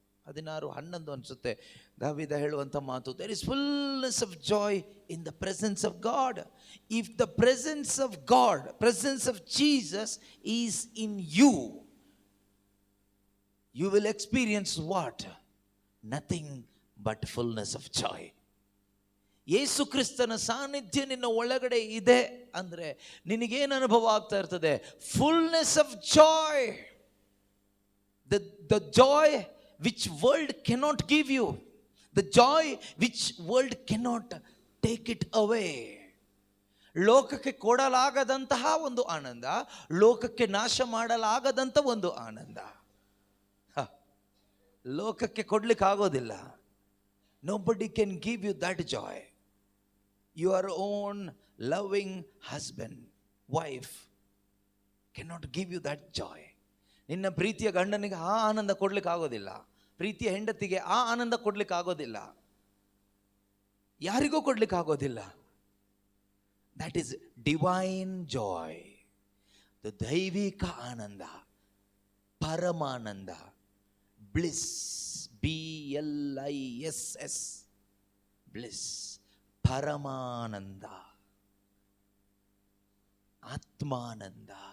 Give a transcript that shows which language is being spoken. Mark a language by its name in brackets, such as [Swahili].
[English] 16:11 [Kannada] ಅನ್ಸುತ್ತೆ ದಾವೀದ ಹೇಳುವಂಥ ಮಾತು, [English] there is fullness of joy in the presence of God. If the presence of God, presence of Jesus is in you, you will experience what? Nothing but fullness of joy. [Kannada] ಯೇಸು ಕ್ರಿಸ್ತನ ಸಾನ್ನಿಧ್ಯ ನಿನ್ನ ಒಳಗಡೆ ಇದೆ ಅಂದರೆ ನಿನಗೇನು ಅನುಭವ ಆಗ್ತಾ ಇರ್ತದೆ? [English] Fullness of joy. The joy which world cannot give you, the joy which world cannot take it away. [Kannada] ಲೋಕಕ್ಕೆ ಕೊಡಲಾಗದಂತಹ ಒಂದು ಆನಂದ, ಲೋಕಕ್ಕೆ ನಾಶ ಮಾಡಲಾಗದಂಥ ಒಂದು ಆನಂದ. ಲೋಕಕ್ಕೆ ಕೊಡ್ಲಿಕ್ಕೆ ಆಗೋದಿಲ್ಲ. [English] Nobody can give you that joy. Your own loving husband, wife cannot give you that joy. [Kannada] ನಿನ್ನ ಪ್ರೀತಿಯ ಗಂಡನಿಗೆ ಆ ಆನಂದ ಕೊಡ್ಲಿಕ್ಕೆ ಆಗೋದಿಲ್ಲ, ಪ್ರೀತಿಯ ಹೆಂಡತಿಗೆ ಆ ಆನಂದ ಕೊಡ್ಲಿಕ್ಕೆ ಆಗೋದಿಲ್ಲ, ಯಾರಿಗೂ ಕೊಡ್ಲಿಕ್ಕೆ ಆಗೋದಿಲ್ಲ. [English] That is divine joy. [Kannada] ದೈವಿಕ ಆನಂದ, ಪರಮಾನಂದ, [English] bliss, BLISS, bliss, [Kannada] ಪರಮಾನಂದ, ಆತ್ಮಾನಂದ.